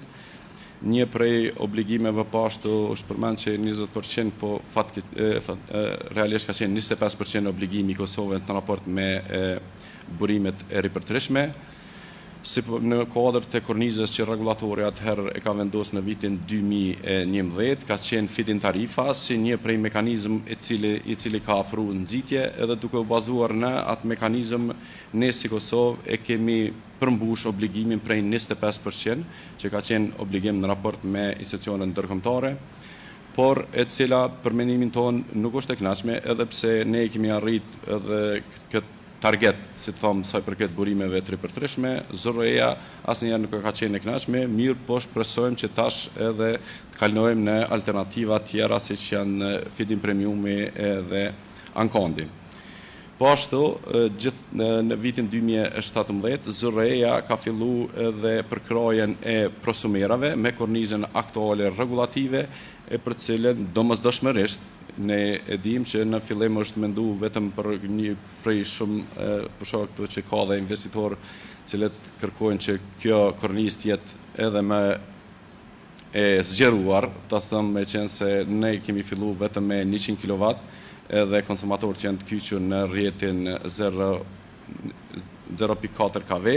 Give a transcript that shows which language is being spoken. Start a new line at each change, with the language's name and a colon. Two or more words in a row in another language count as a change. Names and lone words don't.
Albanian: Një prej obligimeve pashtu është përmend që 20%, po realisht ka qenë 25% obligimi i Kosovës në raport me burimet e ripërtërishme. Si në kuadër të kornizës që regulatori atëherë e ka vendosur në vitin 2011, ka qenë feed-in tarifa si një prej mekanizëm i cili ka ofruar nxitje, edhe duke u bazuar në atë mekanizëm ne si Kosovë e kemi përmbush obligimin prej 25% që ka qenë obligim në raport me institucionet ndërkombëtare, por e cila për mendimin ton nuk është e kënaqshme, edhe pse ne kemi arrit edhe këtë target, si të thomë, sa i përket burimeve të ripërtërishme, Zoreja asnjëherë nuk ka qenë e kënaqshme, mirë po shpresojmë që tash edhe të kalojmë në alternativa tjera siç janë feed-in premiumi edhe ankondi. Po ashtu, gjithë në vitin 2017, Zoreja ka fillu edhe përkrajen e prosumerave me kornizën aktuale regulative, e për cilën domosdoshmërisht ne e dim që në fillim është mendu vetëm për një prej shumë për shkak këtu që ka dhe investitor cilët kërkojnë që kjo kornizë të jetë edhe më e zgjeruar, ta them me qenë se ne kemi fillu vetëm me 100 kW edhe konsumatorët që janë të kyçur në rrjetin 0.4 kV.